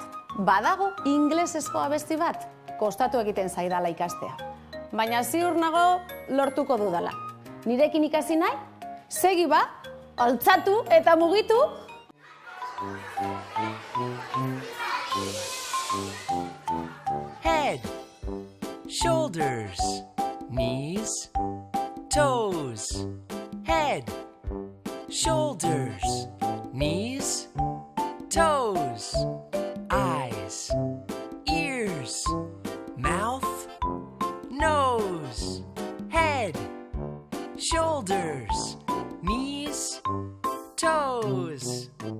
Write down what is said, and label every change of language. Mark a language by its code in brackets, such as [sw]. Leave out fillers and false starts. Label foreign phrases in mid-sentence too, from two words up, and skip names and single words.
[eu] Badago ingelesezko abesti bat, kostatu egiten zaidala ikastea. Baina ziur nago lortuko dudala. Nirekin ikasi nahi? Segi ba, altzatu eta mugitu. [en] Head, shoulders, knees, toes. Head, shoulders, knees, toes, eyes, ears, mouth, nose, head, shoulders, knees, toes.